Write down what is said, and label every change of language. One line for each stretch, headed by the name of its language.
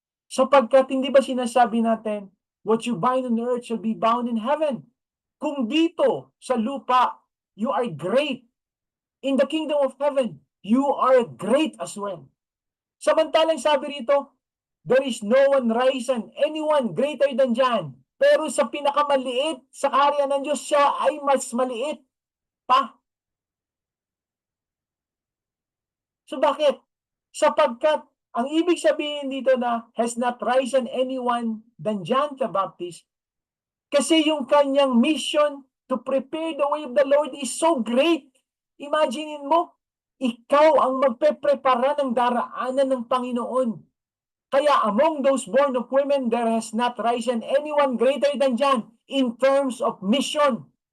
Filipino: Sapagkat hindi ba sinasabi natin,
English: what you bind on earth shall be bound in heaven.
Filipino: Kung dito sa lupa,
English: you are great. In the kingdom of heaven, you are great as well.
Filipino: Samantalang sabi rito,
English: there is no one risen, anyone greater than John.
Filipino: Pero sa pinakamaliit, sa kaharian ng Diyos, siya ay mas maliit pa. So bakit? Sapagkat, ang ibig sabihin dito na
English: has not risen anyone than John the Baptist,
Filipino: kasi yung kanyang
English: mission to prepare the way of the Lord is so great.
Filipino: Imaginin mo, ikaw ang magpe-prepara ng daraanan ng Panginoon.
English: Kaya among those born of women, there has not risen anyone greater than John in terms of mission.